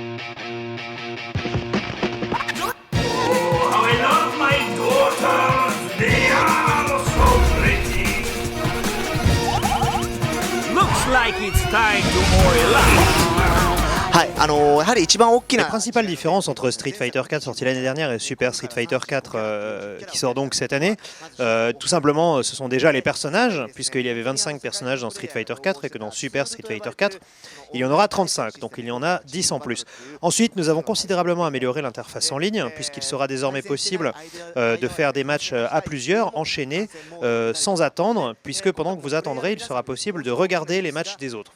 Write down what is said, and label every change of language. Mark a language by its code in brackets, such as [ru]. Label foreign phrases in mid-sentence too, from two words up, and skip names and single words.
[en] How I love my daughters! They are so pretty! Looks like it's time to oil up! [ja] はい、やはり一番大き [fr] La [ja] な [fr] principale différence entre Street Fighter 4 sorti l'année dernière et Super Street Fighter 4 qui sort donc cette année, tout simplement ce sont déjà les personnages, puisqu'il y avait 25 personnages dans Street Fighter 4 et que dans Super Street Fighter 4 il y en aura 35, donc il y en a 10 en plus. Ensuite nous avons considérablement amélioré l'interface en ligne, puisqu'il sera désormais possible de faire des matchs à plusieurs, enchaînés, sans attendre, puisque pendant que vous attendrez il sera possible de regarder les matchs des autres.